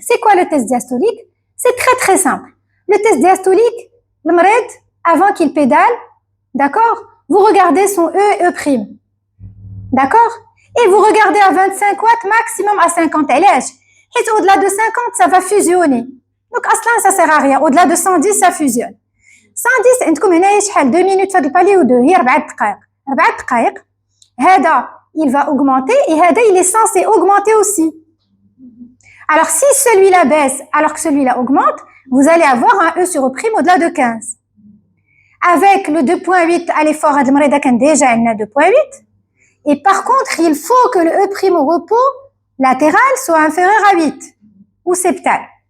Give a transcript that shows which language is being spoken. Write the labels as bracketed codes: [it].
[fr] C'est quoi le test diastolique? C'est très très simple. Le test diastolique, le mred, avant qu'il pédale, d'accord? Vous regardez son E et E'. D'accord? Et vous regardez à 25 watts, maximum à 50 LH. Et au-delà de 50, ça va fusionner. Donc, aslan, ça sert à rien. Au-delà de 110, ça fusionne. [ar] 110, عندكم هنا شحال [fr] 2 minutes [ar] فهاد البالي و 2 هي 4 دقائق. 4 دقائق. [fr] هذا, il va augmenter et هذا, il est censé augmenter aussi. Alors, si celui-là baisse alors que celui-là augmente, vous allez avoir un E sur E' au-delà de 15. Avec le 2.8 à l'effort, [ar] هاد المريضة كان [fr] déjà عندنا 2.8. Et par contre, il faut que le E' au repos latéral soit inférieur à 8 ou septal.